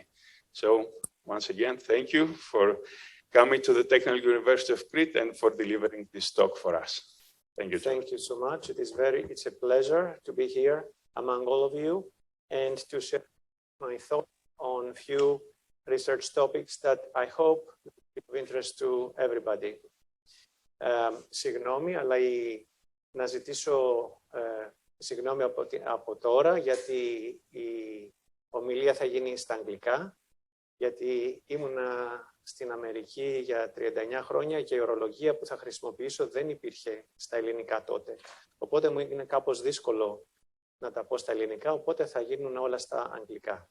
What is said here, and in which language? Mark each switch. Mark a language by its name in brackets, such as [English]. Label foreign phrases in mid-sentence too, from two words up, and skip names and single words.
[English] So once again, thank you for coming to the Technical University of Crete and for delivering this talk for us. Thank you. Thank you so much. It's a pleasure to be here among all of you and to share my thoughts on a few research topics that I hope will be of interest to everybody. [Greek] Συγγνώμη, αλλά να ζητήσω συγγνώμη από τώρα, γιατί η ομιλία θα γίνει στα αγγλικά, γιατί ήμουνα στην Αμερική για 39 χρόνια και η ορολογία που θα χρησιμοποιήσω δεν υπήρχε στα ελληνικά τότε. Οπότε μου είναι κάπως δύσκολο να τα πω στα ελληνικά, οπότε θα γίνουν όλα στα αγγλικά.